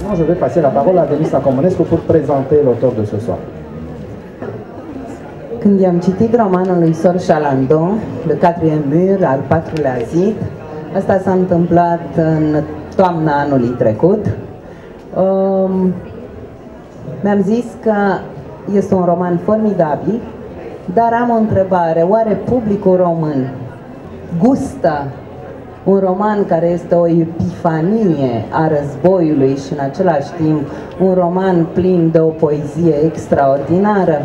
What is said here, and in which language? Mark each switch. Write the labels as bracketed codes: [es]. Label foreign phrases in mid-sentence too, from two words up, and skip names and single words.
[fr] vais passer la parole à Denis Sacomonescu pour présenter l'auteur de ce soir. [ro] Când i-am citit romanul lui Sor Chalandon, Le Quatrième Mur, al patrulea zid, asta s-a întâmplat în toamna anului trecut, mi-am zis că este un roman formidabil, dar am o întrebare, oare publicul român gustă un roman care este o epifanie a războiului și în același timp un roman plin de o poezie extraordinară?